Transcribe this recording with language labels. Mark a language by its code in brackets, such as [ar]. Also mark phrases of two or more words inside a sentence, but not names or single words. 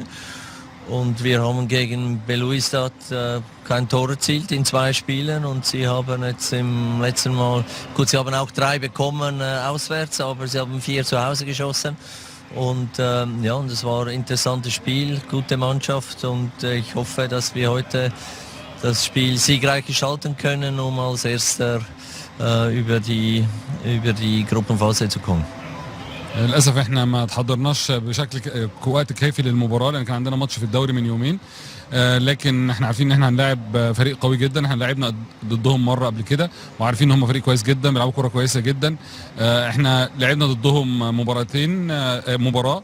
[de] Und wir haben gegen Belouizdad kein Tor erzielt in 2 Spielen und sie haben jetzt im letzten Mal, gut, sie haben auch 3 bekommen auswärts, aber sie haben 4 zu Hause geschossen. Und ja, und es war ein interessantes Spiel, gute Mannschaft und ich hoffe, dass wir heute das Spiel siegreich gestalten können, um als Erster über die Gruppenphase zu kommen. [ar] للاسف احنا ما تحضرناش بشكل وقت كافي للمباراه، لان كان عندنا ماتش في الدوري من يومين. لكن احنا عارفين ان احنا هنلاعب فريق قوي جدا. احنا لعبنا ضدهم مره قبل كده وعارفين ان هم فريق كويس جدا، بيلعبوا كره كويسه جدا. احنا لعبنا ضدهم مباراه.